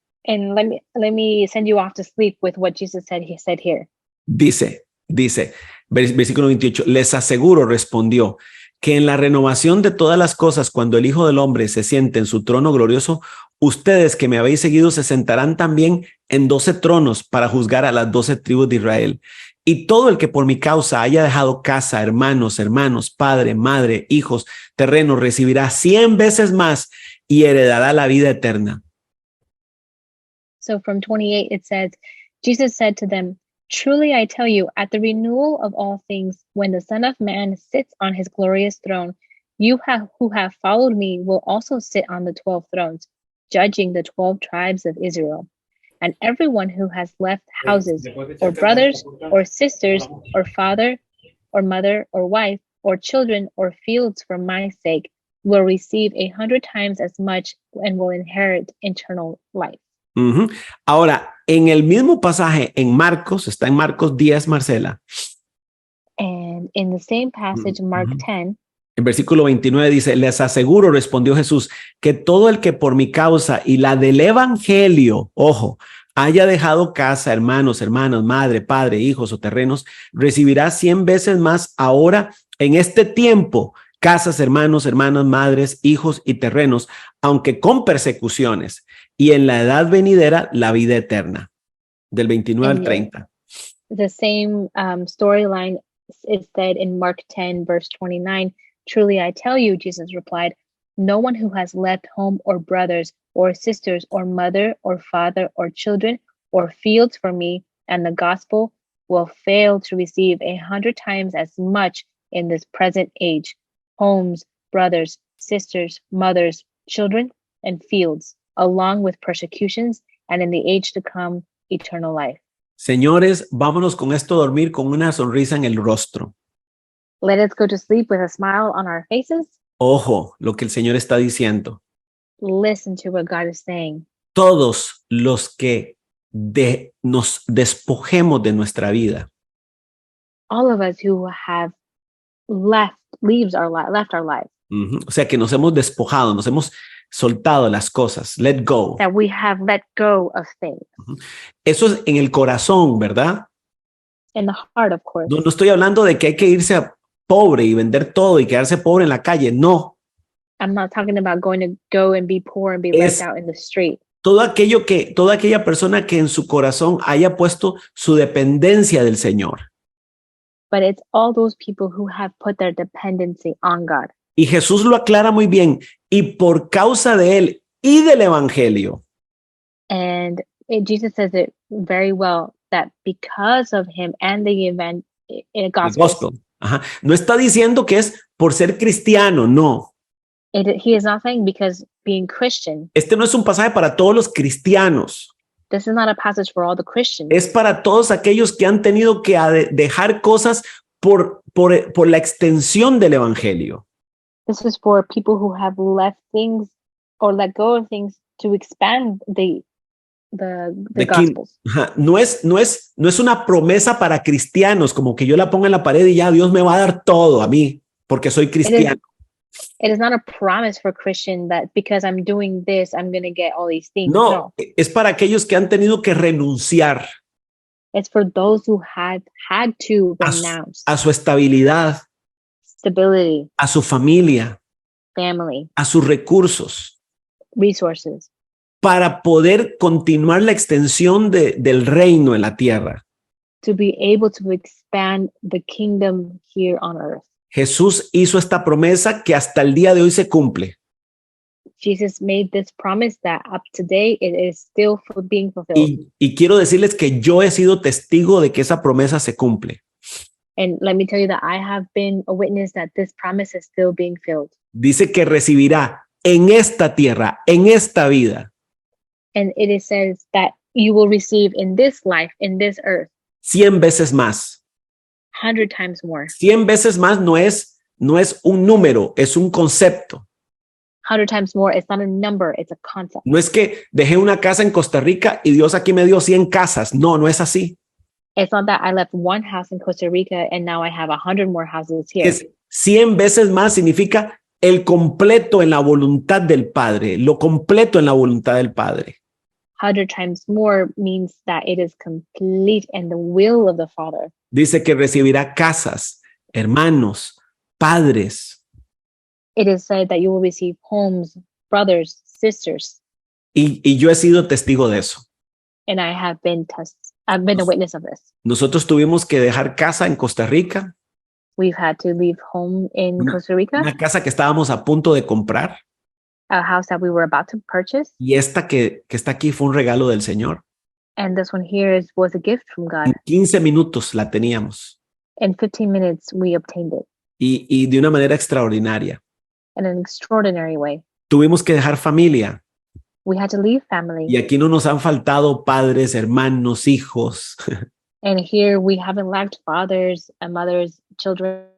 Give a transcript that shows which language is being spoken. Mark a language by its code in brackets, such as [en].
[en] And let me send you off to sleep with what Jesus said. He said here. [es] Dice, versículo 28, les aseguro, respondió, que en la renovación de todas las cosas, cuando el Hijo del Hombre se siente en su trono glorioso, ustedes que me habéis seguido se sentarán también en 12 tronos para juzgar a las 12 tribus de Israel. Y todo el que por mi causa haya dejado casa, hermanos, padre, madre, hijos, terrenos, recibirá 100 veces más y heredará la vida eterna. [en] So from 28, it says, Jesus said to them, truly I tell you, at the renewal of all things, when the Son of Man sits on his glorious throne, you who have followed me will also sit on the 12 thrones, judging the 12 tribes of Israel. And everyone who has left houses, or brothers, or sisters, or father, or mother, or wife, or children, or fields for my sake, will receive 100 times as much and will inherit eternal life. [es] Ahora, en el mismo pasaje en Marcos, está en Marcos 10, Marcela. [en] And in the same passage, Mark 10, [es] en versículo 29 dice, les aseguro, respondió Jesús, que todo el que por mi causa y la del evangelio, ojo, haya dejado casa, hermanos, hermanas, madre, padre, hijos o terrenos, recibirá 100 veces más ahora en este tiempo, casas, hermanos, hermanas, madres, hijos y terrenos, aunque con persecuciones, y en la edad venidera la vida eterna. Del 29 al 30. [en] The same storyline is said in Mark 10, verse 29. Truly I tell you, Jesus replied, no one who has left home or brothers or sisters or mother or father or children or fields for me and the gospel will fail to receive 100 times as much in this present age, homes, brothers, sisters, mothers, children, and fields, along with persecutions, and in the age to come, eternal life. [es] Señores, vámonos con esto a dormir con una sonrisa en el rostro. [en] Let us go to sleep with a smile on our faces. [es] Ojo, lo que el Señor está diciendo. [en] Listen to what God is saying. [es] Todos los que nos despojemos de nuestra vida. [en] All of us who have left our lives, [es] O sea, que nos hemos despojado, nos hemos soltado las cosas. [en] Let go. that we have let go of things. [es] Eso es en el corazón, ¿verdad? [en] In the heart, of course. [es] No estoy hablando de que hay que irse a pobre y vender todo y quedarse pobre en la calle. No. [en] I'm not talking about going to go and be poor and be [es] Es- [en] left out in the street. [es] Toda aquella persona que en su corazón haya puesto su dependencia del Señor. [en] But it's all those people who have put their dependency on God. [es] Y Jesús lo aclara muy bien. Y por causa de él y del evangelio, [en] Jesus says it very well that because of him and the event, [es] el [en] gospel, gospel. Ajá. [es] No está diciendo que es por ser cristiano, no. [en] he is not saying because being Christian. [es] Este no es un pasaje para todos los cristianos. [en] This is not a passage for all the Christians. [es] Es para todos aquellos que han tenido que dejar cosas por la extensión del evangelio. [en] This is for people who have left things or let go of things to expand the gospels. Ajá. [es] No es una promesa para cristianos, como que yo la ponga en la pared y ya Dios me va a dar todo a mí, porque soy cristiano. [en] It is not a promise for Christian that because I'm doing this, I'm going to get all these things. [es] No, es para aquellos que han tenido que renunciar [en] It's for those who had to renounce [es] a su estabilidad, [en] stability, [es] a su familia, [en] family, [es] a sus recursos, [en] resources, [es] para poder continuar la extensión del reino en la tierra. [en] to be able to expand the kingdom here on earth. [es] Jesús hizo esta promesa que hasta el día de hoy se cumple. [en] Jesus made this promise that up to date it is still being fulfilled. [es] Y quiero decirles que yo he sido testigo de que esa promesa se cumple. [en] And let me tell you that I have been a witness that this promise is still being filled. [es] Dice que recibirá en esta tierra, en esta vida, [en] And it says that you will receive in this life, in this earth, [es] 100 veces más. [en] 100 times more. [es] 100 veces más no es un número, es un concepto. [en] 100 times more. It's not a number, it's a concept. [es] No es que dejé una casa en Costa Rica y Dios aquí me dio 100 casas. No, no es así. [en] It's not that I left one house in Costa Rica and now I have 100 more houses here. [es] Es 100 veces más significa el completo en la voluntad del Padre, lo completo en la voluntad del Padre. [en] 100 times more means that it is complete in the will of the Father. [es] Dice que recibirá casas, hermanos, padres. [en] It is said that you will receive homes, brothers, sisters, [es] Y yo he sido testigo de eso. [en] and I've been a witness of this. [es] Nosotros tuvimos que dejar casa en Costa Rica, [en] We've had to leave home in Costa Rica, [es] una casa que estábamos a punto de comprar, [en] a house that we were about to purchase, [es] y esta que está aquí fue un regalo del Señor. [en] and this one here was a gift from God. [es] En 15 minutos la teníamos [en] In 15 minutes, we obtained it [es] y de una manera extraordinaria. [en] in an extraordinary way. [es] Tuvimos que dejar familia [en] We had to leave family, [es] y aquí no nos han faltado padres, hermanos, hijos. [en] and here we haven't lacked fathers and mothers, children.